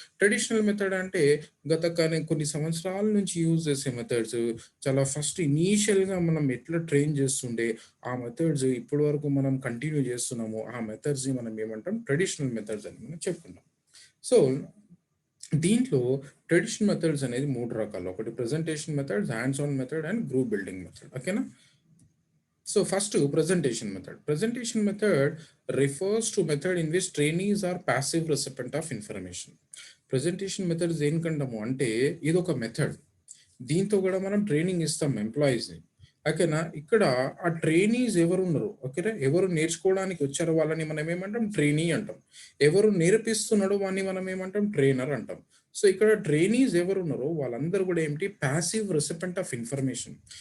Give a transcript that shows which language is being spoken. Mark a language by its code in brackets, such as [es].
[te] Traditional method అంటే కొన్ని సంవత్సరాల నుంచి యూజ్ చేసే మెథడ్స్, చాలా ఫస్ట్ ఇనీషియల్గా మనం ఎట్లా ట్రైన్ చేస్తుండే ఆ మెథడ్స్ ఇప్పటి వరకు మనం కంటిన్యూ చేస్తున్నాము, ఆ మెథడ్స్ని మనం ఏమంటాం ట్రెడిషనల్ మెథడ్స్ అని మనం చెప్పుకుంటాం. సో దీంట్లో ట్రెడిషనల్ మెథడ్స్ అనేది 3 రకాలు. ఒకటి presentation method, hands on method and group building method. [en] ఓకేనా? So first presentation method. Presentation method refers to method in which trainees are passive recipient of information. [te] Presentation methods ఏంకంటాము అంటే ఇది ఒక method. దీంతో కూడా మనం ట్రైనింగ్ ఇస్తాం ఎంప్లాయీస్ని. ఓకేనా? ఇక్కడ ఆ ట్రైనీస్ ఎవరు ఉన్నారు, ఓకేనా, ఎవరు నేర్చుకోవడానికి వచ్చారో వాళ్ళని మనం ఏమంటాం ట్రైనీ అంటాం. ఎవరు నేర్పిస్తున్నాడో వాడిని మనం ఏమంటాం ట్రైనర్ అంటాం. సో ఇక్కడ ట్రైనీస్ ఎవరు ఉన్నారో వాళ్ళందరూ కూడా ఏంటి [en] Passive recipient of information.